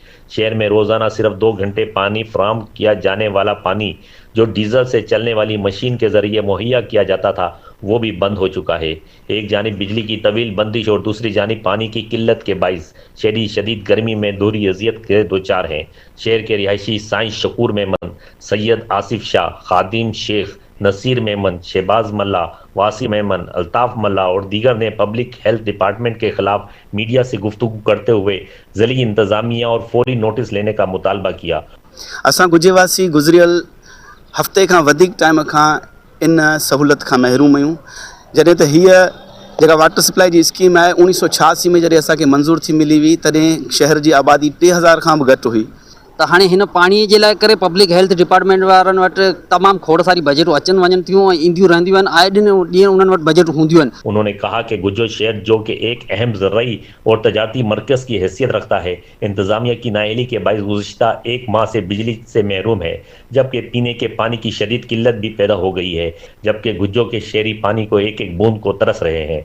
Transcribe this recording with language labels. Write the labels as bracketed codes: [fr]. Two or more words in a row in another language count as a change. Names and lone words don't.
[ur] شہر میں روزانہ صرف 2 گھنٹے پانی فراہم کیا جانے والا پانی جو ڈیزل سے چلنے والی مشین کے ذریعے مہیا کیا جاتا تھا وہ بھی بند ہو چکا ہے. ایک جانب بجلی کی طویل بندش اور دوسری جانب پانی کی قلت کے باعث شہری شدید گرمی میں دوہری اذیت کے دو چار ہیں. شہر کے رہائشی سائنس شکور میمن، سید آصف شاہ، خادم شیخ، نصیر میمن، شہباز ملا، واسی میمن, الطاف ملا اور دیگر نے پبلک ہیلتھ ڈیپارٹمنٹ کے خلاف میڈیا سے گفتگو کرتے ہوئے ضلعی انتظامیہ اور فوری نوٹس لینے کا مطالبہ کیا. [sd] असां गुजेवासी गुज़रियल हफ़्ते खां वधीक टाइम खां इन सहूलत खां महरूम आहियूं। जॾहिं त हीअ जेका [en] water supply [sd] जी स्कीम आहे 1986 में जॾहिं असांखे मंज़ूर थी मिली हुई तॾहिं शहर जी आबादी 3000 खां बि घटि हुई। त हाणे हिन पाणीअ जे लाइ करे पब्लिक हेल्थ डिपार्टमेंट वारनि वटि तमामु खोड़ सारी बजटूं अचनि वञनि थियूं ऐं ईंदियूं रहंदियूं आहिनि। आए ॾींहुं उन्हनि वटि बजट हूंदियूं आहिनि। [ur] انہوں نے کہا کہ گجو شہر جو کہ ایک اہم زرعی اور تجارتی مرکز کی حیثیت رکھتا ہے، انتظامیہ کی نااہلی کے باعث گزشتہ ایک ماہ سے بجلی سے محروم ہے، جبکہ پینے کے پانی کی شدید قلت بھی پیدا ہو گئی ہے، جبکہ گجو کے شہری پانی کو ایک ایک بوند کو ترس رہے ہیں.